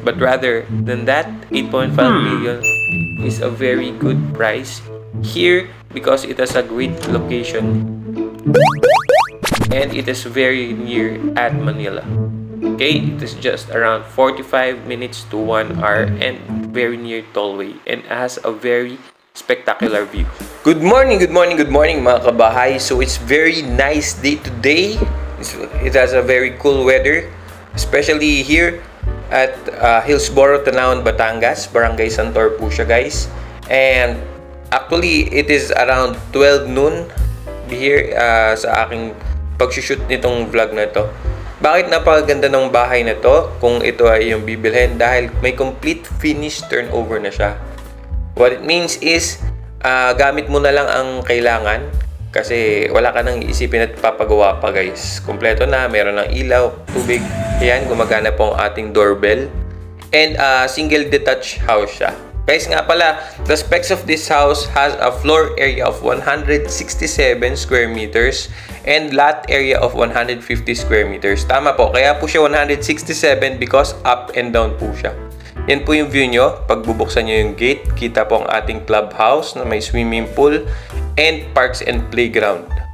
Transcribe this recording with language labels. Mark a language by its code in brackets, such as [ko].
[en] But rather than that, 8.5 million is a very good price here because it has a great location and it is very near at Manila. Okay, it is just around 45 minutes to 1 hour and very near Tollway and has a very spectacular view. Good morning [tl] mga kabahay. [en] So it's very nice day today. It has a very cool weather, especially here at Hillsboro, Tanawan, Batangas, Barangay Santor [tl] po siya guys. [en] And actually it is around 12 noon here [tl] sa aking pag-shoot nitong vlog na to. Bakit napakaganda ng bahay na to kung ito ay yung bibilhin? Dahil may complete finish turnover na siya. [en] What it means is, [tl] gamit mo na lang ang kailangan kasi wala ka nang iisipin at papagawa pa guys. Kompleto na, meron ng ilaw, tubig. Ayan, gumagana po ang ating doorbell. And [en] single detached house [tl] siya. [en] Guys [tl] nga pala, [en] the specs of this house has a floor area of 167 square meters and lot area of 150 square meters. [tl] Tama po, kaya po siya 167 because up and down po siya. Yan po yung view nyo. Pag bubuksan nyo yung gate, kita po ang ating clubhouse na may [en] swimming pool and parks and playground.